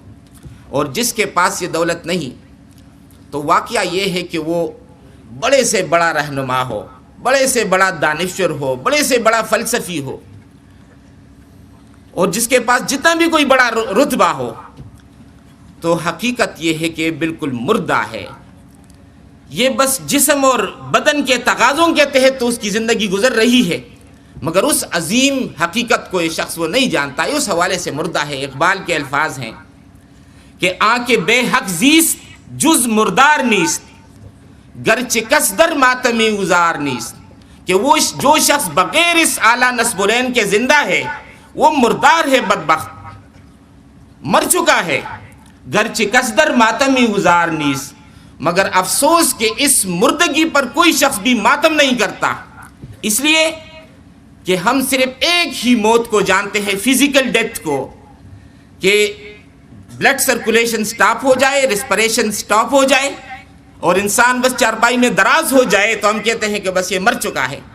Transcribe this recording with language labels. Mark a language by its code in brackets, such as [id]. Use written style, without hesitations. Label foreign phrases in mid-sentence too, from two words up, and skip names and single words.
[ur] اور جس کے پاس یہ دولت نہیں تو واقعہ یہ ہے کہ وہ بڑے سے بڑا رہنما ہو، بڑے سے بڑا دانشور ہو، بڑے سے بڑا فلسفی ہو، اور جس کے پاس جتنا بھی کوئی بڑا رتبہ ہو، تو حقیقت یہ ہے کہ بالکل مردہ ہے. یہ بس جسم اور بدن کے تقاضوں کے تحت تو اس کی زندگی گزر رہی ہے، مگر اس عظیم حقیقت کو یہ شخص وہ نہیں جانتا ہے، اس حوالے سے مردہ ہے. اقبال کے الفاظ ہیں کہ [fa] آنکھ بے حق زیست جز مردار نیست، گرچہ کس در ماتمی گزار نیست. [ur] کہ وہ جو شخص بغیر اس اعلیٰ نسب العین کے زندہ ہے وہ مردار ہے، بدبخت مر چکا ہے. [fa] گرچہ کس در ماتمی گزار نیست، [ur] مگر افسوس کہ اس مردگی پر کوئی شخص بھی ماتم نہیں کرتا، اس لیے کہ ہم صرف ایک ہی موت کو جانتے ہیں، [en] physical death [ur] کو، کہ [en] blood circulation stop [ur] ہو جائے، [en] respiration stop [ur] ہو جائے اور انسان بس چارپائی میں دراز ہو جائے تو ہم کہتے ہیں کہ بس یہ مر چکا ہے.